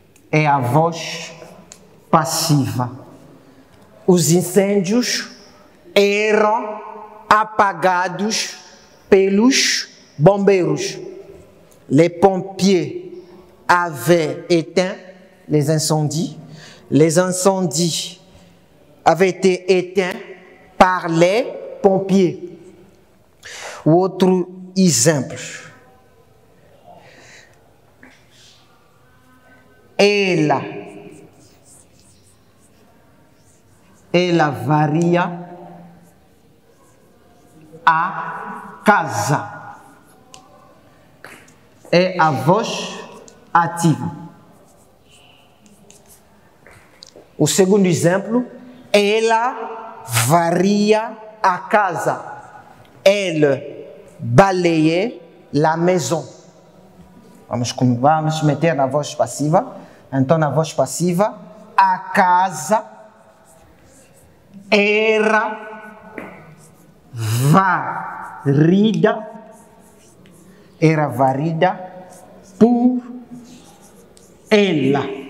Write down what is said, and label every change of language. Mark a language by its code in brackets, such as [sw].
[pt] É a voz passiva. Os incêndios eram apagados pelos bombeiros. [fr] Les pompiers avaient éteint les incendies. Les incendies avaient été éteints par les pompiers. [pt] Outro exemplo. Ela varia a casa. É a voz ativa. O segundo exemplo, ela varia a casa. [fr] Elle balayait la maison. [pt] Vamos meter na voz passiva. Então, na voz passiva, a casa era varrida por ela.